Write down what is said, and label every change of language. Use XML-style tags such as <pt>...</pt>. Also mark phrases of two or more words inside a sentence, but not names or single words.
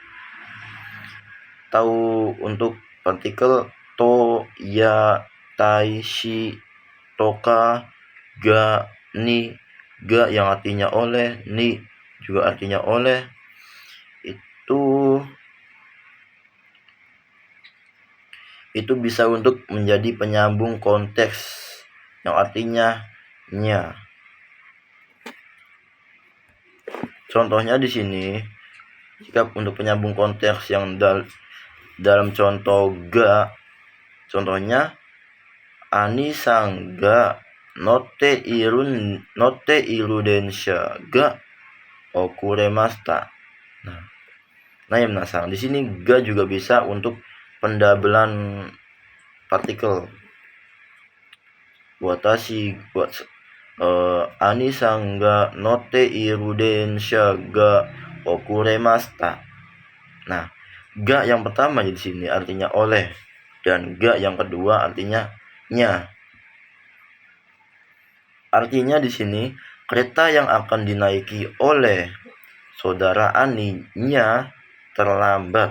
<id>Atau untuk partikel</id> <ja>と、や、たい、し、とか、が、に、が</ja> <id>yang artinya oleh, ni juga artinya oleh, itu bisa untuk menjadi penyambung konteks yang artinya nya. Contohnya di sini, jika untuk penyambung konteks yang dalam contoh ga, contohnya</id> <ja>兄さんが乗っている電車が遅れました.</ja> <id>Nah ya minasang, di sini ga juga bisa untuk pendabelan partikel.</id> <ja>兄さんが乗っている電車が遅れました.</ja> <id>Nah, ga yang pertama di sini artinya oleh dan ga yang kedua artinya nya. Artinya di sini kereta yang akan dinaiki oleh saudara Ani-nya terlambat.</id>